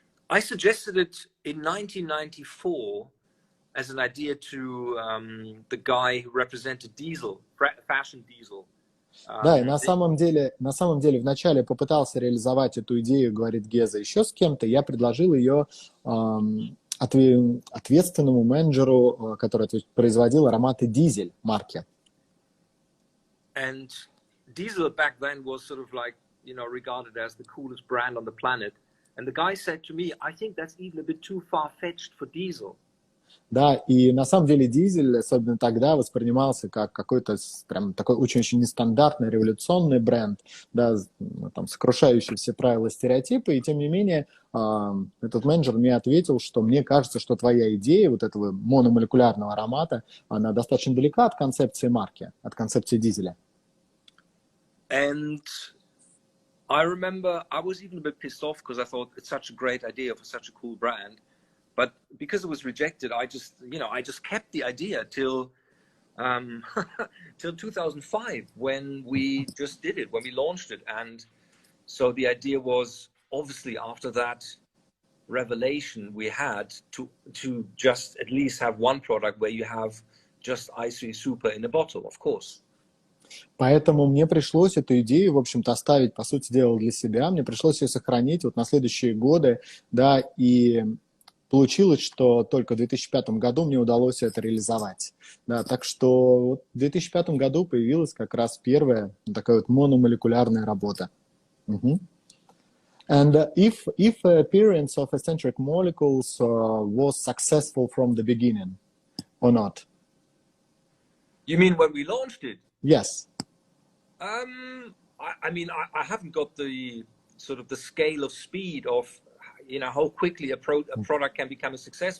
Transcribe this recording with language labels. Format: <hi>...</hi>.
<en>I suggested it in 1994 as an idea to the guy who represented Diesel, Fashion Diesel.</en> <ru>Да, и на самом деле вначале попытался реализовать эту идею, говорит Геза, еще с кем-то. Я предложил ее ответственному менеджеру, который производил ароматы Дизель марки.</ru> <en>And Diesel back then was sort of like, you know, regarded as the coolest brand on the planet. And the guy said to me, I think that's even a bit too far-fetched for Diesel. Да, и на самом деле Дизель, особенно тогда, воспринимался как какой-то прям такой очень-очень нестандартный, революционный бренд, да, там, сокрушающий все правила, стереотипы, и тем не менее этот менеджер мне ответил, что мне кажется, что твоя идея вот этого мономолекулярного аромата, она достаточно далека от концепции марки, от концепции Дизеля. And I remember I was even a bit pissed off because I thought it's such a great idea for such a cool brand. But because it was rejected, I just kept the idea till 2005 when we just did it, when we launched it. And so the idea was obviously after that revelation we had to just at least have one product where you have just Icy Super in a bottle, of course.</en> <ru>Поэтому мне пришлось эту идею, в общем-то, оставить, по сути дела, для себя. Мне пришлось ее сохранить вот на следующие годы, да, и получилось, что только в 2005 году мне удалось это реализовать. Да, так что вот в 2005 году появилась как раз первая такая вот мономолекулярная работа.</ru> <en>And if appearance of Escentric Molecules was successful from the beginning or not? You mean when we launched it? Yes. I mean, I haven't got the sort of the scale of speed of, you know, how quickly a product can become a success.</en>